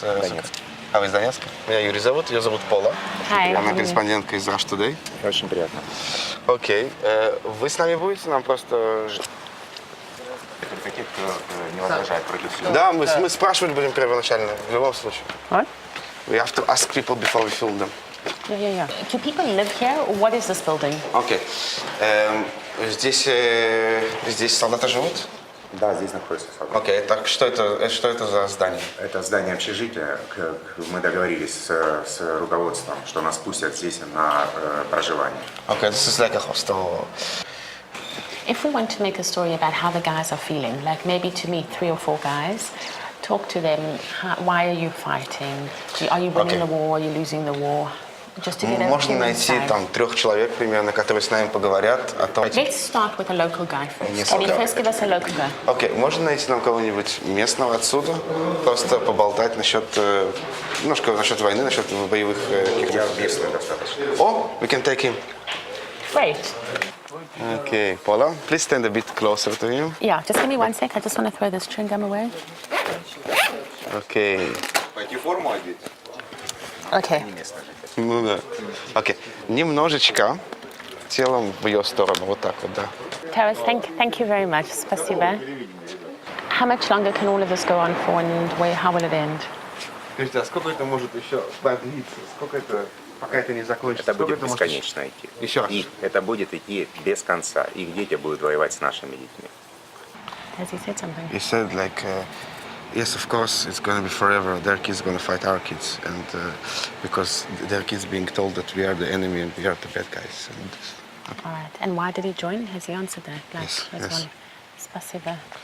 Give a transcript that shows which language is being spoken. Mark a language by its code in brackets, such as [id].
[ru] Донецка? А вы из Донецка? Меня Юрий зовут, ее зовут Пола. [en] Hi. [ru] Она корреспондентка из Rush Today. Очень приятно. Окей. Вы с нами будете? Нам просто... Каких не возражает против всего. Да, мы спрашивать будем первоначально, в любом случае. [en] What? We have to ask people before we film them. Yeah. Do people live here, or what is this building? [ru] Окей. Здесь солдаты живут? Да, здесь находится солдат. Окей, так что это за здание? Это здание общежития. Мы договорились с руководством, что нас пустят здесь на проживание. [en] Okay, this is like a hostel. If we want to make a story about how the guys are feeling, like maybe to meet 3 or 4 guys, talk to them, why are you fighting? Are you winning the war? Are you losing the war? Just to get a [ru] Можно найти там 3 человек примерно, которые с нами поговорят о том. [en] Let's start with a local guy first. Can you first give us a local guy? [ru] Окей, можно найти нам кого-нибудь местного отсюда, просто поболтать немножко насчет войны, насчет боевых каких-то. Я местный достаточно. [en] Oh, we can take him. Great. Okay, Paula, please stand a bit closer to him. Yeah, just give me 1 sec. I just want to throw this chewing gum away. Okay. [ru] Пойти форму одеть? [en] Okay. [ru] Ну да. Окей. Немножечко телом в ее сторону, вот так вот, да. [en] Taras, thank you very much. [ru] Спасибо. [en] How much longer can all of this go on for, and how will it end? [ru] Скажите, а сколько это может еще продлиться? Сколько это, пока это не закончится? Это будет бесконечно идти. Еще раз. И это будет идти без конца. Их дети будут воевать с нашими детьми. [en] Has he said something? He said like, yes, of course, it's going to be forever. Their kids are going to fight our kids, and because their kids being told that we are the enemy and we are the bad guys. All right. And why did he join? Has he answered that? Yes. [ru] Спасибо.